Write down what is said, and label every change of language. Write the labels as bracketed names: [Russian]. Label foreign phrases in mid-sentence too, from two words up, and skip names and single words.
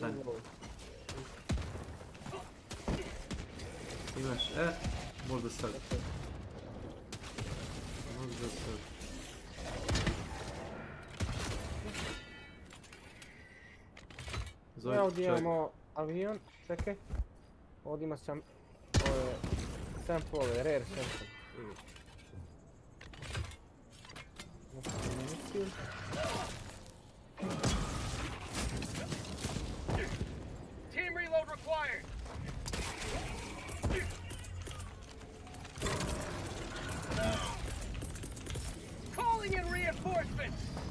[Croatian] Imaš, možda sad. Ovdje imamo avion, čekaj. Ovdje ima sample, [English] rare sample. Team reload required. Calling in reinforcements.